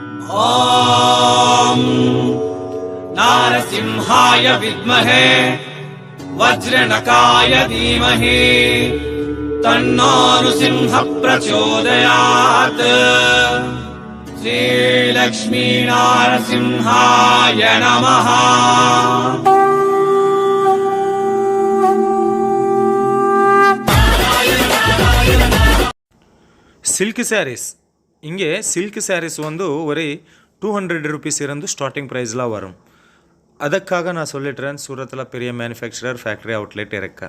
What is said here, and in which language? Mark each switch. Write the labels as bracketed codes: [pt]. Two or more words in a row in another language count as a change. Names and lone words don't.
[sa] ॐ नारसिंहाय विद्महे वज्रनकाय धीमहि तन्नो नृसिंह प्रचोदयात्। श्रीलक्ष्मी नारसिंहाय नमः। [en] silk sarees [ta] இங்கே [en] silk sarees [ta] வந்து ஒரு 200 ருபீஸ் இருந்து [en] starting price [ta] வரும். அதுக்காக நான் சொல்லிட்டுறேன், சூரத்தில் பெரிய [en] manufacturer factory outlet [ta] இருக்கு.